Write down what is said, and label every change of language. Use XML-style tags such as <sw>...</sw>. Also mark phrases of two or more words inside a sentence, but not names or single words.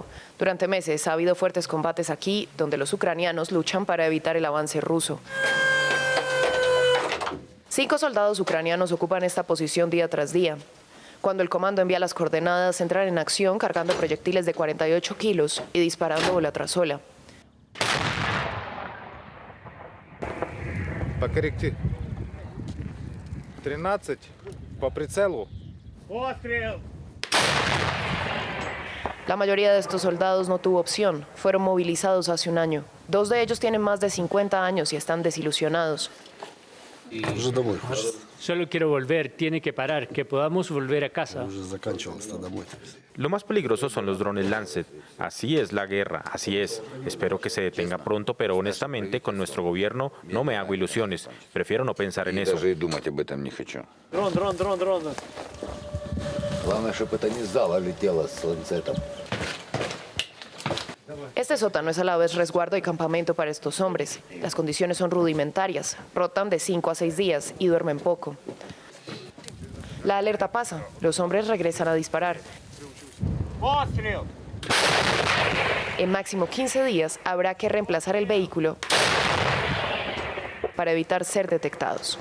<es>Durante meses ha habido fuertes combates aquí, donde los ucranianos luchan para evitar el avance ruso. 5 soldados ucranianos ocupan esta posición día tras día. Cuando el comando envía las coordenadas, entran en acción cargando proyectiles de 48 kilos y disparando ola tras ola.</es> <ru>Покорректир. 13 по прицелу.</ru> <es>La mayoría de estos soldados no tuvo opción, fueron movilizados hace un año. 2 de ellos tienen más de 50 años y están desilusionados. Solo quiero volver, tiene que parar, que podamos volver a casa. Lo más peligroso son los drones Lancet. Así es la guerra, así es. Espero que se detenga pronto, pero honestamente con nuestro gobierno no me hago ilusiones. Prefiero no pensar en eso.</es> <ru>Дрон. Главное, чтобы это не с зала летело с ланцетом.</ru> <es>Este sótano es a la vez resguardo y campamento para estos hombres. Las condiciones son rudimentarias, rotan de 5 a 6 días y duermen poco. La alerta pasa, los hombres regresan a disparar. En máximo 15 días habrá que reemplazar el vehículo para evitar ser detectados.</es>